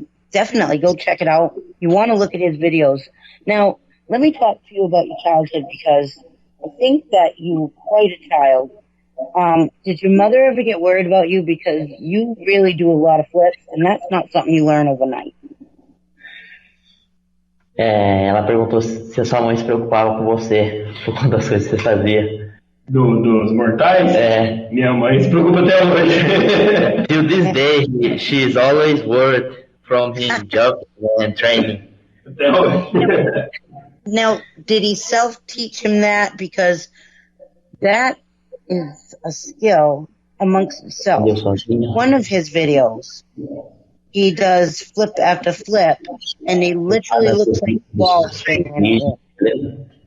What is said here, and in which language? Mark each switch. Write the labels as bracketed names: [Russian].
[English] Definitely go check it out. You want to look at his videos. Now, let me talk to you about your childhood because I think that you were quite a child. Did your mother ever get worried about you because you really do a lot of flips, and that's not something you learn overnight? [Portuguese] Ela perguntou se a sua mãe se preocupava com você por conta das coisas que você fazia. Dos mortais? Minha mãe se preocupa até hoje. [English] Till this day, she is always worried from his job and training. [Portuguese] Até hoje. [English] Now, did he self-teach him that? Because that is a skill amongst himself. One of his videos, he does flip after flip, and he literally looks like balls spinning in the air.